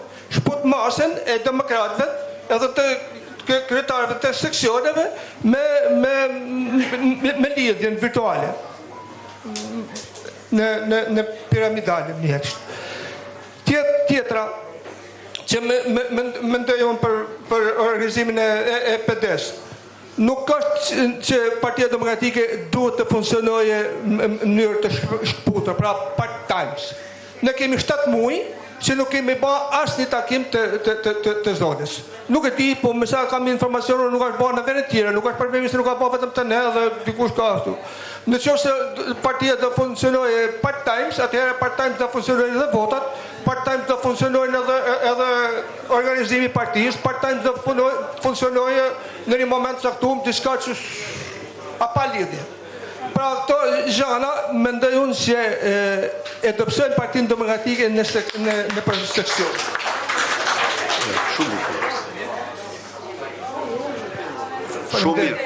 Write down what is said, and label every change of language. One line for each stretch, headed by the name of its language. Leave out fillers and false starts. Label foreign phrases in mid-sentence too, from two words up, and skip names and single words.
Albanian: Shput masën e demokratëve edhe të kryetarëve të seksioneve me lidhjen virtuale në piramidale tjetra që mendoj unë për organizimin e PD-s. Nuk është që Partia Demokratike duhet të funksionojë në mënyrë të shkputur, pra part-times. Ne kemi 7 muaj që nuk kemi ba asë një takim të zonës. Nuk e di, po me sa kam informacione, nuk është ba në vene tjera, nuk është problemi se nuk ka ba vetëm të ne dhe dikush ka ashtu. Në qoftë se partia do funksionojë part-times, atëherë part-times do funksionojnë edhe votat, part-times do funksionojnë edhe organizimi i partisë, part-times do funksionojë në një moment caktuar diçka që pa lidhje. Pra këto gjëra mendoj unë që e dobësojnë Partinë Demokratike në seksion. Shumë mirë.